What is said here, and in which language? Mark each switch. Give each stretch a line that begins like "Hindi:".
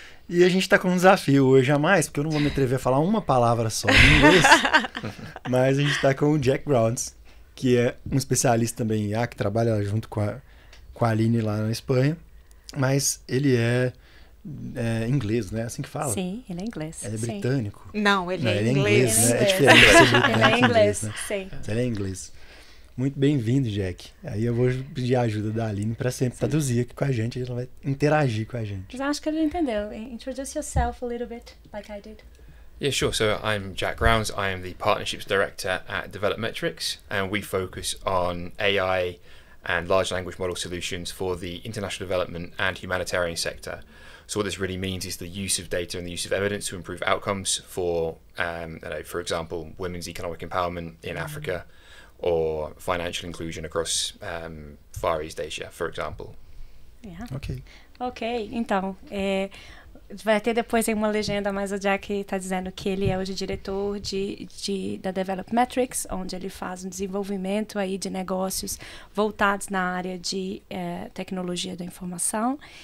Portuguese: E a gente está com um desafio hoje a mais, porque eu não vou me atrever a falar uma palavra só em inglês, mas a gente está com o Jack Browns, que é um especialista também em IA, que trabalha junto com a Aline lá na Espanha, mas ele é inglês, né? Assim que fala? Sim, ele é inglês. É sim. britânico. Não, ele é inglês. inglês. Né? É diferente de ser britânico Ele é inglês, né? sim. Ele é inglês. Muito bem-vindo, Jack. Aí eu vou pedir a ajuda da Aline para sempre traduzir aqui com a gente, ela vai interagir com a gente. Mas acho que ele entendeu.
English: Introduce yourself a little bit, like I did. Yeah, sure. So I'm Jack Grounds. I am the Partnerships Director at Developmetrics, and we focus on AI and large language model solutions for the international development and humanitarian sector. So what this really means is the use of data and the use of evidence to improve outcomes for, for example, women's economic empowerment in Africa, or financial inclusion across Far East Asia, for example. Yeah. Ok.
Portuguese: Então, vai ter depois aí uma legenda, mas o Jack está dizendo que ele é hoje diretor da Developmetrics, onde ele faz um desenvolvimento aí de negócios voltados na área de tecnologia da informação.